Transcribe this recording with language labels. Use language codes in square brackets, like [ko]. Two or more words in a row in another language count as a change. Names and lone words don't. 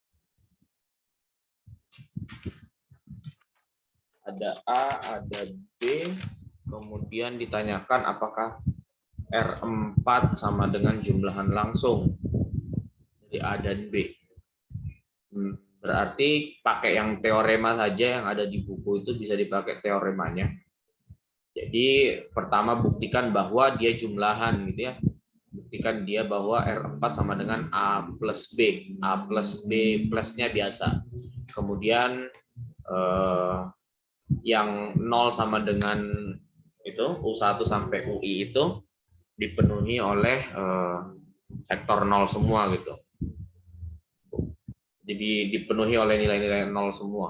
[id] Ada A, ada B, kemudian ditanyakan apakah R4 sama dengan jumlahan langsung dari A dan B. Berarti pakai yang teorema saja yang ada di buku itu bisa dipakai teoremanya. Jadi pertama buktikan bahwa dia jumlahan gitu ya. Buktikan dia bahwa R4 sama dengan A plus B. A plus B plusnya biasa. Kemudian yang 0 sama dengan itu U1 sampai UI itu dipenuhi oleh vektor 0 semua gitu. Jadi dipenuhi oleh nilai-nilai 0 semua.